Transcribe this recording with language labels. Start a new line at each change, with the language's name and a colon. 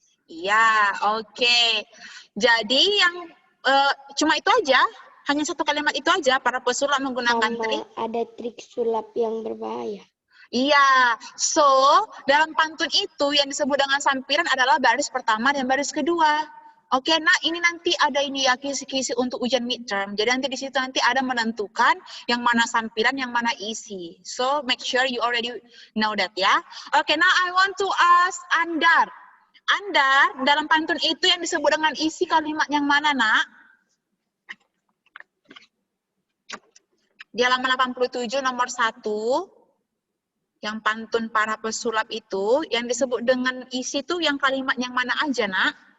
Indonesian: Iya, oke. Jadi yang cuma itu aja, hanya satu kalimat itu aja, para pesulap menggunakan trik. Ada trik sulap yang berbahaya. Iya, so dalam pantun itu yang disebut dengan sampiran adalah baris pertama dan baris kedua. Oke, nah ini nanti ada ini ya kisi-kisi untuk ujian midterm. Jadi nanti di situ nanti ada menentukan yang mana sampiran, yang mana isi.
English: So make sure you already know that ya. Oke, now I want to ask Andar.
Indonesian: Andar, dalam pantun itu yang disebut dengan isi kalimat yang mana, nak? Di halaman 87 nomor 1. Yang pantun para pesulap itu, yang disebut dengan isi itu yang kalimat yang mana aja, nak?